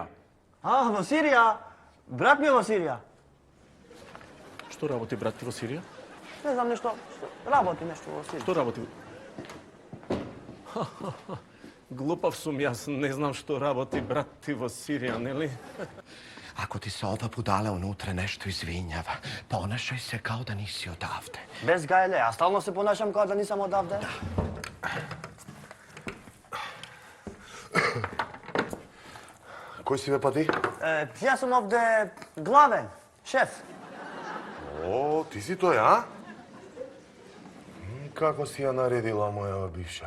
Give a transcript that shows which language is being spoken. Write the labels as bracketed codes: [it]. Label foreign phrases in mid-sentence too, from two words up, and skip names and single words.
[mk] А, во Сирија? Брат ми е во Сирија. Што работи брат ти во Сирија? Не знам нешто, работи нешто во Сирија. Што работи? Глупав сум јас, не знам што работи брат ти во Сирија, нели? [sr] Ako ti se ova budala unutra nešto izvinjava, ponašaj se kao da nisi odavde. Без гајле, а стално се понашам како да нисам одавде. [mk] Кој си бе па ти? Јас сум овде главен, шеф. О, ти си тој, а? Како си ја наредила моја бивша?